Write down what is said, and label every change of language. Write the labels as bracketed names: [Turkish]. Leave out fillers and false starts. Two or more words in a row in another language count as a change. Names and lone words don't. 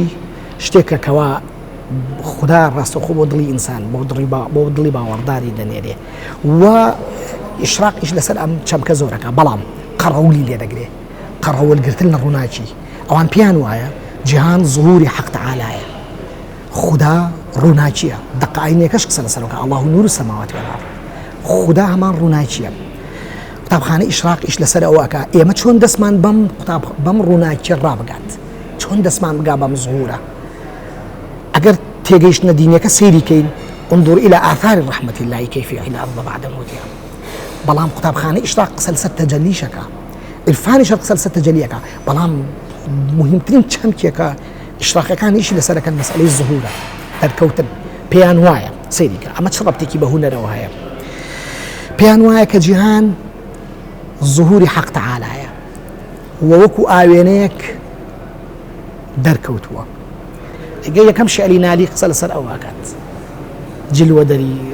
[Central Kurdish] شتێکە کەوا خوددا ڕاستەخۆ بۆ دڵی ئینسان بۆ دڵی باوەڕداری دەنێرێ و ئیشراقیش لەسەر ئەم چەمکە زۆرەکە بەڵام قەڕەولی لێ دەگرێ قەڕەوەلگرتن لە ڕووناچی ئەوان پیان وایە جیهان ظهوری حەق تەعالایە خوددا ڕووناچیە دەقائینێکەش قسە لەسەرەوە کە [Arabic] الله نور السماوات والأرض [Central Kurdish] خوددا هەمان ڕووناچیە قوتابخانەی ئیشراق ئیش لەسەر ئەوەکە ئێمە چۆن دەستمان بەم ڕووناچی ڕابگات چۆن دەستمان بگا بەم زهورە ئەگەر تێگەیشتنە دینەکە سەیریکەین [Arabic] انظر إلى آثار رحمة الله كيف يحيي الأرض بعد موتها [Central Kurdish] بەڵام قوتابخانەی ئیشراق قسە لەسەر تەجەلیشەکە عرفانیش قسە لەسەر تەجەلیەکە بەڵام مهمترین چەمکێکە ئیشراقیەکانیشی لەسەرەکەن مەسئلەی زهورە دەرکەوتن پێیان وایە سەیریکە ئەمە چ ڕەبتێکی بە هونەرەوە هەیە پێیان وایە کە جیهان ظهوری حەق تەعالایە وەکو ئاوێنەیەک دەرکەوتووە ئەگە یەکەم شعری نالی قسە لەسەر ئەوواکات جلوە دەری